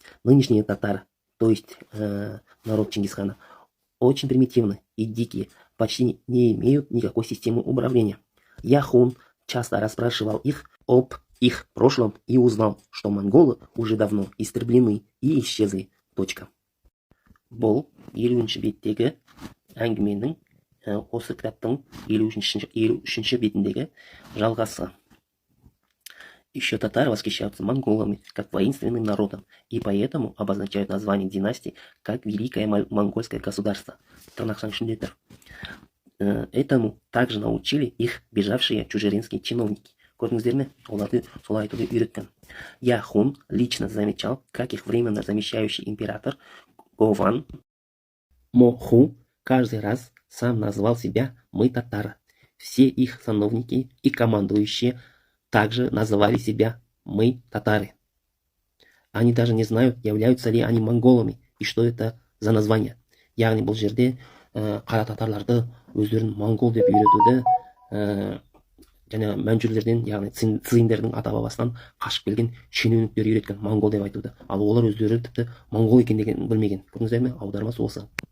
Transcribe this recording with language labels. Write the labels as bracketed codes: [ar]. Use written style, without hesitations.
[ru] Нынешние татары, то есть народ Чингисхана, очень примитивны и дикие, почти не имеют никакой системы управления. Яхун часто расспрашивал их об их прошлом и узнал, что монголы уже давно истреблены и исчезли. Точка. [kk] Бұл 50-ші беттегі әңгіменің осы кітаптың 53-ші бетіндегі жалғасы. [ru] Еще татары восхищаются монголами как воинственным народом, и поэтому обозначают название династии как Великое Монгольское государство. Этому также научили их бежавшие чужеринские чиновники. [kk] Көрдіңіздер ме? Оларды солай айтуды үйреткен. [ru] Яхун лично замечал, как их временно замещающий император Гован Моху каждый раз сам назвал себя «мы татары». Все их сановники и командующие также называли себя «мы татары». Они даже не знают, являются ли они монголами и что это за название. [kk] Яғни бұл жерде қара татарларды өздерін монгол деп үйретуді және мәнжүрлерден, яғни цзиндердің ата бабасынан қашып келген шенеуніктер үйреткен, монгол деп айтуды. Ал олар өздері тіпті монгол екендігін білмеген. Көрдіңіздер ме? Аудармасы осы.